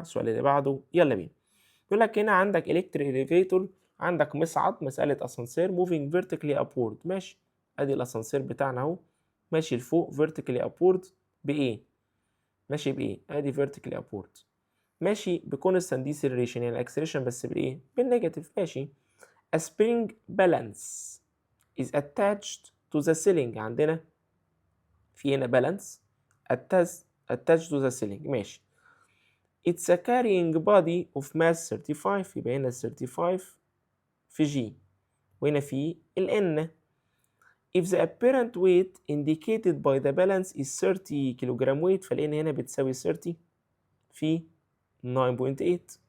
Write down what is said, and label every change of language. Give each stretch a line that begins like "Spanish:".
Arabic: السؤال اللي بعده يلا بينا. يقول لك هنا عندك إلكتريك إليفيتور، عندك مصعد، مسألة أسانسير موفينج فيرتيكلي أبورد. ماشي، أدي الأسانسير بتاعنا أهو ماشي لفوق فيرتيكلي أبورد بإيه؟ ماشي بإيه؟ أدي فيرتيكلي أبورد ماشي بكونستانت ديسيلريشن، يعني الأكسلريشن بس بالإيه؟ بالنيجاتيف. ماشي.
English: A spring balance is attached to the ceiling.
Arabic: عندنا في هنا
English: balance attached to the ceiling.
Arabic: ماشي.
English: It's a carrying body of mass 35.
Arabic: يبقى هنا 35 في G، وهنا في ال N.
English: If the apparent weight indicated by the balance is 30 kilogram weight،
Arabic: فال N هنا بتساوي 30 في 9.8.